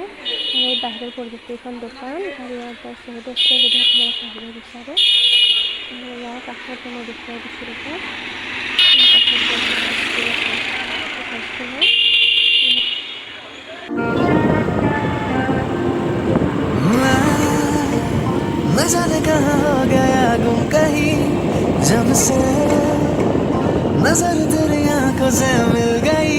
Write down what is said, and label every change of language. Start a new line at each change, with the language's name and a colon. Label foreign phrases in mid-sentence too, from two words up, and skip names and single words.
Assamese: আৰু এই বাহিৰৰ পৰিৱেশটো এখন দোকান, আৰু ইয়াৰ পৰা চহতে আছে যদি আপোনালোকে আহিব বিচাৰে। ইয়াৰ কাষতে মই দেখুৱাই দিছোঁ ৰ'ব।
Hindi: न जाने कहाँ हो गया गुम कहीं जब से नजर तेरी आंखों से मिल गई।